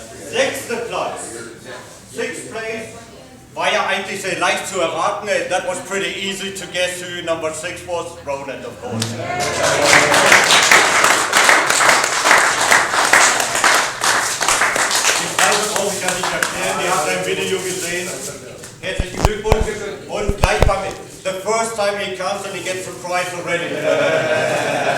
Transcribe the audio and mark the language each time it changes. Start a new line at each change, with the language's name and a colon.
German: Sechster Platz.
English: Sixth place.
German: War ja eigentlich sehr leicht zu erraten.
English: That was pretty easy to guess who number 6 was. Roland, of course.
German: Die Preise brauche ich ja nicht erklären. Die habt ein Video gesehen. Herzlichen Glückwunsch. Und gleich beim
English: the first time he comes and he gets the prize already.